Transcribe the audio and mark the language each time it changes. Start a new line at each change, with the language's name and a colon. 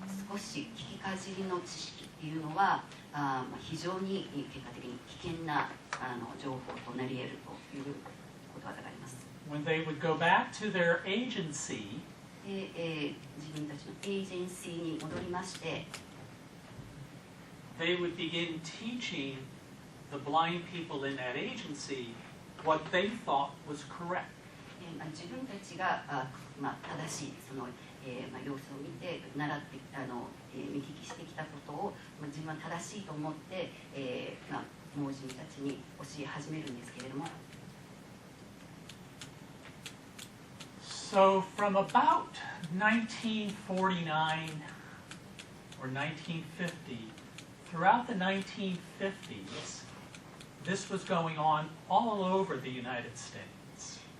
Japanese: 少し聞きかじりの知識っていうのは非常に結果的に危険な情報となり得るということわざがあります。
English: When they would go back to their agency,
Japanese: で自分たちのエージェンシーに戻りまして、
English: they would begin teaching the blind people in that agency what they thought was correct.
Japanese: 自分たちが正しいその、様子を見て習って見聞きしてきたことを、自分は正しいと思って、盲人たちに教え始めるんですけれども。
English: So from about 1949 or 1950, throughout the 1950s, this was going on all over the United States.